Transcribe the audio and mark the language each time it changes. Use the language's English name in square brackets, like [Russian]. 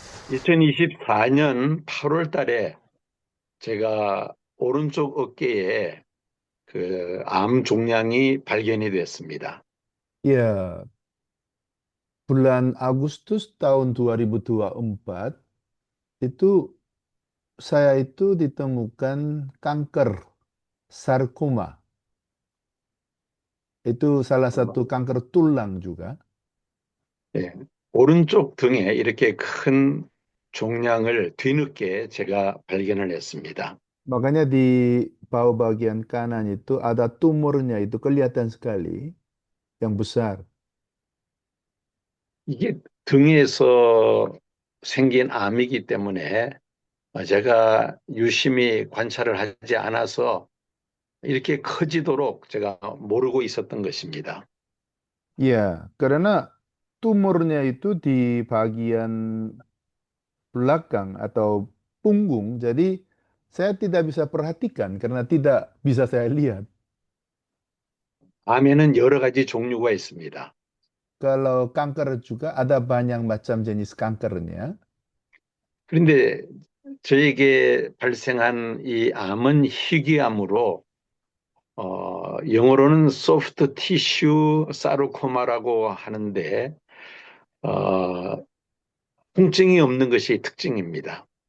[Korean] (2024년 8월) 달에 제가 오른쪽 어깨에 그 암 종양이 발견이 됐습니다. [Indonesian] Ya, bulan Agustus tahun 2024 itu saya itu ditemukan kanker sarkoma. Itu salah satu kanker tulang juga. [Korean] 예, 오른쪽 등에 이렇게 큰 종양을 뒤늦게 제가 발견을 했습니다. [Indonesian] Makanya di bawah bagian kanan itu ada tumornya itu kelihatan sekali yang besar. [Korean] 이게 등에서 생긴 암이기 때문에 제가 유심히 관찰을 하지 않아서 이렇게 커지도록 제가 모르고 있었던 것입니다. [Indonesian] Ya, karena tumornya itu di bagian belakang atau punggung, jadi saya tidak bisa perhatikan karena tidak bisa saya lihat. [Korean] 암에는 여러 가지 종류가 있습니다. [Indonesian] Kalau kanker juga ada banyak macam jenis kankernya. [Korean] 그런데 저에게 발생한 이 암은 희귀암으로 영어로는 소프트 티슈 사르코마라고 하는데 통증이 없는 것이 특징입니다.